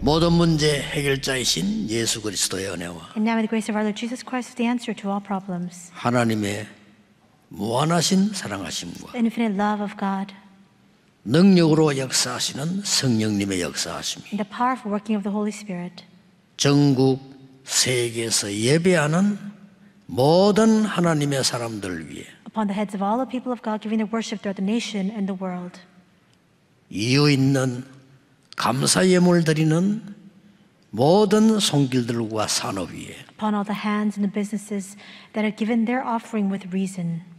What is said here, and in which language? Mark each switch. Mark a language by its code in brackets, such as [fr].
[ko] 문제 해결자이신 예수 그리스도의 은혜와 [en] And now may the grace of our Lord Jesus Christ is the answer to all problems. [ko] 하나님의 무한하신 사랑하심과 [en] The infinite love of God [ko] 능력으로 역사하시는 성령님의 역사하심이 [en] and the powerful working of the Holy Spirit [ko] 전국 세계에서 예배하는 모든 하나님의 사람들 위해 [en] upon the heads of all the people of God giving their worship throughout the nation and the world. [ko] 이유 있는 감사 예물 드리는 모든 손길들과 산업 위에 [en] Upon all the hands and the businesses that have given their offering with reason,